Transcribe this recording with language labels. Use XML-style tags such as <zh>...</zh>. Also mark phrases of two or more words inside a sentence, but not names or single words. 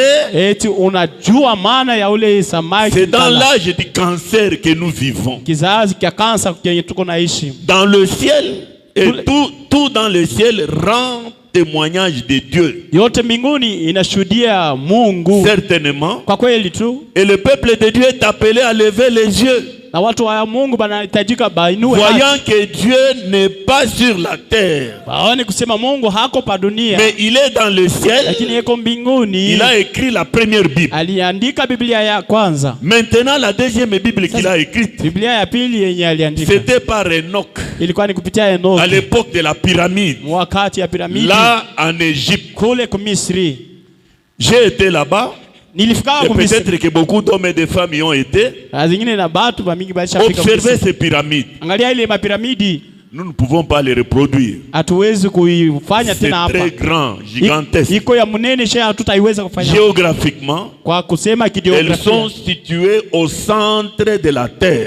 <fr>C'est dans l'âge du cancer que nous vivons. Dans le ciel, et tout dans le ciel rend témoignage de Dieu. Certainement. Et le peuple de Dieu est appelé à lever les yeux.</fr> <sw>Na watu wa Mungu banahitajika bainue.</sw> <fr>Voyant que Dieu n'est pas sur la terre.</fr> <sw>Baone kusema Mungu hako pa dunia.</sw> <fr>Mais il est dans le ciel.</fr> <sw>Lakini yeko mbinguni.</sw> <fr>Il a écrit la première Bible.</fr> <sw>Aliandika Biblia ya kwanza.</sw> <fr>Maintenant la deuxième Bible qu'il a écrite.</fr> <sw>Biblia ya pili yenye aliandika.</sw> <fr>C'était par Enoch.</fr> <sw>Ilikuwa ni kupitia Enoch.</sw> <fr>À l'époque de la pyramide.</fr> <sw>Wakati ya piramidi.</sw> <fr>Là en Égypte.</fr> <sw>Kule ku Misri.</sw> <fr>J'ai été là-bas. Et peut-être que beaucoup d'hommes et de femmes y ont été. Observez ces pyramides. Nous ne pouvons pas les reproduire. C'est très grand, gigantesque. Géographiquement, elles sont situées au centre de la terre.</fr>